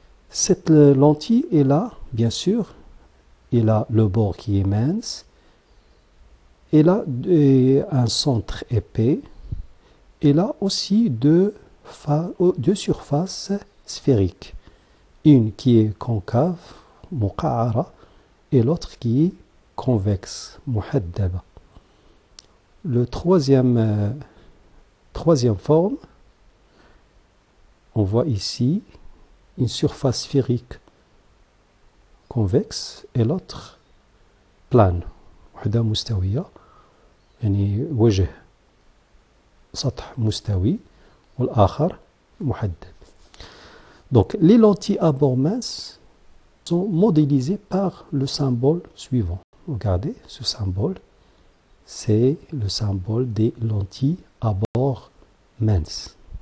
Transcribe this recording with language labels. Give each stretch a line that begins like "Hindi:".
French: Cette lentille est là, bien sûr, elle a le bord qui est mince, elle a un centre épais, elle a aussi deux surfaces sphériques, une qui est concave, muqa'ara, et l'autre qui est convexe, muhaddaba. Le troisième forme, on voit ici une surface sphérique convexe et l'autre plane.
Arabic: واحدة مستوية يعني وجه سطح مستوي والآخر محدب.
French: Donc les lentilles à bord mince sont modélisées par le symbole suivant. Regardez ce symbole, c'est le symbole des lentilles à bord mince.